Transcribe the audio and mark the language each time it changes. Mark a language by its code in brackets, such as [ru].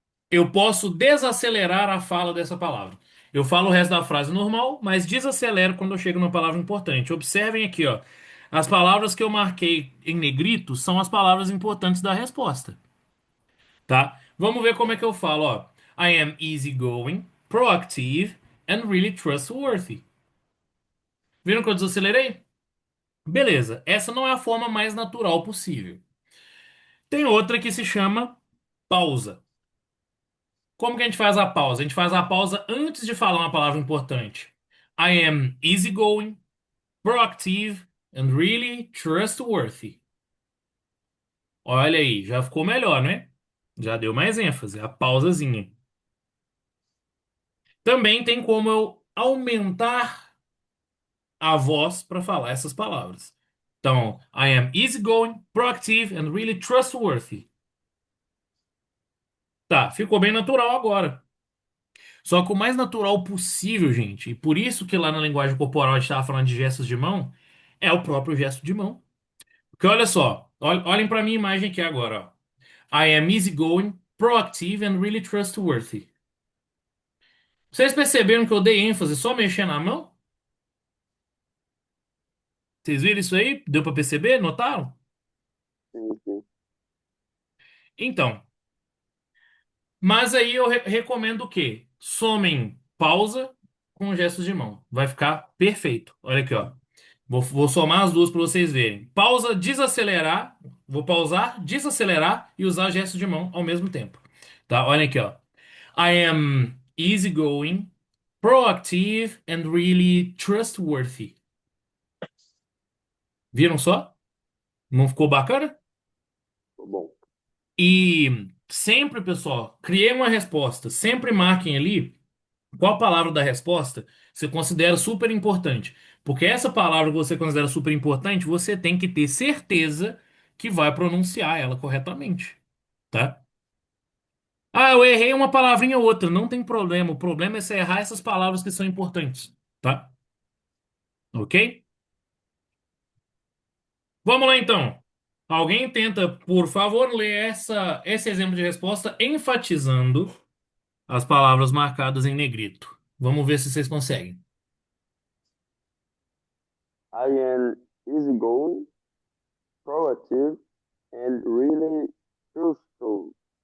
[pt] Eu posso desacelerar a fala dessa palavra. Eu falo o resto da frase normal, mas desacelero quando eu chego numa palavra importante. Observem aqui, ó. As palavras que eu marquei em negrito são as palavras importantes da resposta, tá? Vamos ver como é que eu falo, ó. [en] I am easygoing, proactive and really trustworthy. [pt] Viram que eu desacelerei? Beleza, essa não é a forma mais natural possível. Tem outra que se chama pausa. Como que a gente faz a pausa? A gente faz a pausa antes de falar uma palavra importante. [en] I am easygoing, proactive and really trustworthy. [pt] Olha aí, já ficou melhor, né? Já deu mais ênfase, a pausazinha. Também tem como eu aumentar a voz para falar essas palavras. [en] Então, I am easygoing, proactive and really trustworthy. [pt] Tá, ficou bem natural agora. Só que o mais natural possível, gente, e por isso que lá na linguagem corporal a gente estava falando de gestos de mão, é o próprio gesto de mão. Porque olha só, olhem para minha imagem aqui agora, ó. [en] I am easygoing, proactive and really trustworthy. [pt] Vocês perceberam que eu dei ênfase só mexendo a mão? Vocês viram isso aí? Deu para perceber? Notaram? Sim, sim. Então, mas aí eu recomendo o quê? Somem pausa com gestos de mão. Vai ficar perfeito. Olha aqui, ó. Vou somar as duas para vocês verem. Pausa, desacelerar. Vou pausar, desacelerar e usar gestos de mão ao mesmo tempo. Tá? Olha aqui, ó. [en] I am easygoing, proactive and really trustworthy. [pt] Viram só? Não ficou bacana? Ficou bom. E sempre, pessoal, criei uma resposta. Sempre marquem ali qual palavra da resposta você considera super importante. Porque essa palavra que você considera super importante, você tem que ter certeza que vai pronunciar ela corretamente, tá? Ah, eu errei uma palavrinha ou outra, não tem problema. O problema é você errar essas palavras que são importantes, tá? Ok? Vamos lá então. Alguém tenta, por favor, ler esse exemplo de resposta enfatizando as palavras marcadas em negrito. Vamos ver se vocês conseguem. [en] I am easygoing, proactive, and really truthful.